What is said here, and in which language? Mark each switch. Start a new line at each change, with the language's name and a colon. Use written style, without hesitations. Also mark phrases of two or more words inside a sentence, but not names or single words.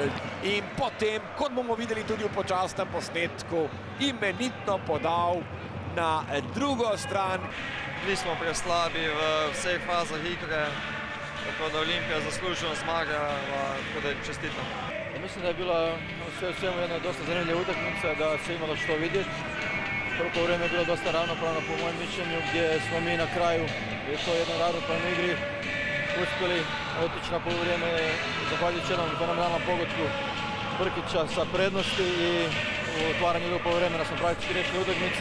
Slovenian: In potem, kot bomo videli tudi v počasnem posnetku, imenitno podal na drugo stran. Bili smo preslabi v vseh fazah igre, tako da Olimpija zasluženo zmaga, tako da čestitam.
Croatian: Mislim da je bila sve u svemu jedna dosta zanimljiva utakmica, da se imalo što vidjeti. Prvo vrijeme je bilo dosta ravnopravno po mojem mišljenju, gdje smo mi na kraju, je to jednoj ravnopravnoj igri, uspjeli otići na poluvrijeme, zahvaljujući jednom fenomenalnom pogodku Brkića sa prednosti i u otvaranju drugog poluvremena smo praktički riješili utakmicu.